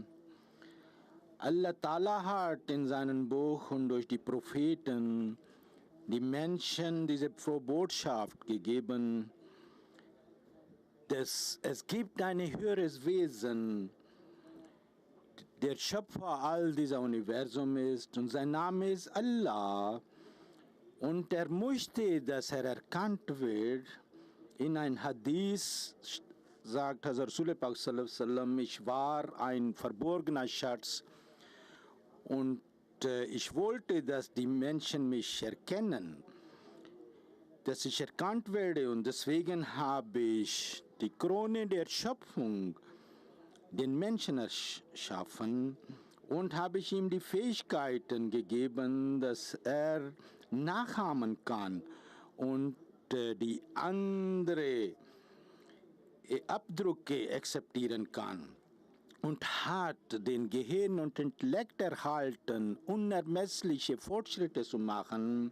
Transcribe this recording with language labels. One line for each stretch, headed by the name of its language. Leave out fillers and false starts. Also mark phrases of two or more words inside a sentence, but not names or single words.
Arabic: الله تعالى
German: hat in seinem Buch und durch die Propheten die Menschen diese frohe Botschaft gegeben, dass es gibt ein höheres Wesen, der Schöpfer all dieser Universum ist, und sein Name ist Allah, und er möchte, dass er erkannt wird. In ein Hadith sagt Hazrat Rasul Pak
Arabic: صلى الله عليه وسلم:
German: Ich war ein verborgener Schatz und ich wollte, dass die Menschen mich erkennen, dass ich erkannt werde, und deswegen habe ich die Krone der Schöpfung, den Menschen, erschaffen, und habe ich ihm die Fähigkeiten gegeben, dass er nachahmen kann und die andere Abdrücke akzeptieren kann, und hat den Gehirn und Intellekt erhalten, unermessliche Fortschritte zu machen.